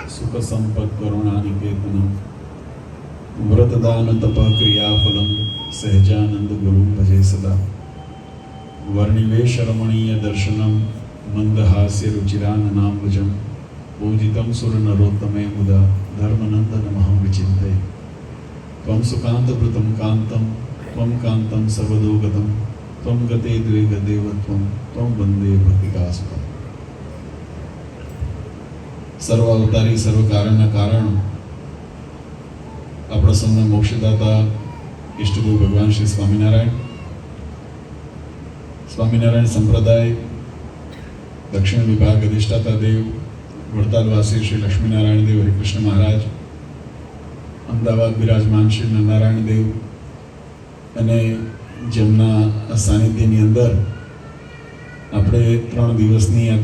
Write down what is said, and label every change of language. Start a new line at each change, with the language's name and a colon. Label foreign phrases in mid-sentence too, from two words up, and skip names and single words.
Sanskrit: सुख संपद करुणानिकेतनम व्रतदान तप क्रियाफलम सहजानंद गुरु भजे सदा वर्णिवेश रमणीय दर्शनम मंदहास्य रुचिराननाम्बुजम पूजितं सुरनरोत्तमे मुदा धर्मनंदनमहं विचिन्तये त्वं सुकान्तभृतं कान्तं त्वं कान्तं सर्वदोगतं त्वं गते द्वे गदेवत्वं त्वं वन्दे भक्तिदासुतं।
Gujarati: સર્વ અવતારી સર્વ કારણના કારણ આપણા સૌના મોક્ષદાતા ઈષ્ટદેવ ભગવાન શ્રી સ્વામિનારાયણ સંપ્રદાય દક્ષિણ વિભાગ અધિષ્ઠાતા દેવ વડતાલવાસી શ્રી લક્ષ્મીનારાયણ દેવ હરિકૃષ્ણ મહારાજ, અમદાવાદ બિરાજમાન શ્રી નારાયણ દેવ અને જેમના સાનિધ્યની અંદર આપણે 3 દિવસની આ